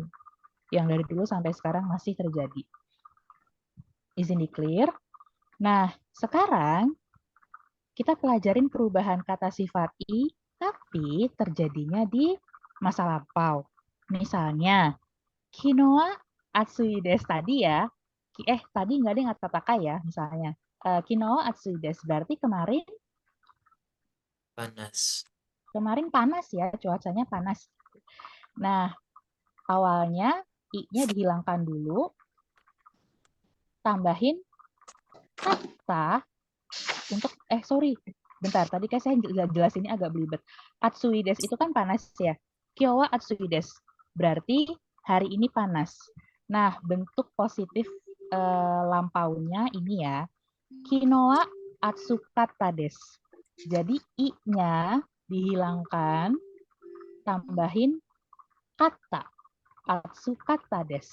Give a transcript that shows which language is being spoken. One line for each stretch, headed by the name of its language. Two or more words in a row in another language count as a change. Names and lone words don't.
Indonesian: Yang dari dulu sampai sekarang masih terjadi. Izin di clear. Nah, sekarang kita pelajarin perubahan kata sifat i, tapi terjadinya di masa lampau. Misalnya,
Japanese: きのうあついです
Indonesian: tadi ya. Tadi nggak ada yang tataka ya, misalnya.
Japanese: きのうあついです,
Indonesian: berarti kemarin Panas. panas ya, cuacanya panas. Nah, awalnya i-nya dihilangkan dulu, tambahin kata untuk bentar, tadi kan saya jelasinnya agak belibet.
Japanese: あついです
Indonesian: itu kan panas ya.
Japanese: きょうはあついです.
Indonesian: Berarti hari ini panas. Nah, bentuk positif lampaunya ini ya.
Japanese: きのうはあつかったです.
Indonesian: Jadi i-nya dihilangkan, tambahin kata
Japanese: あつかったです.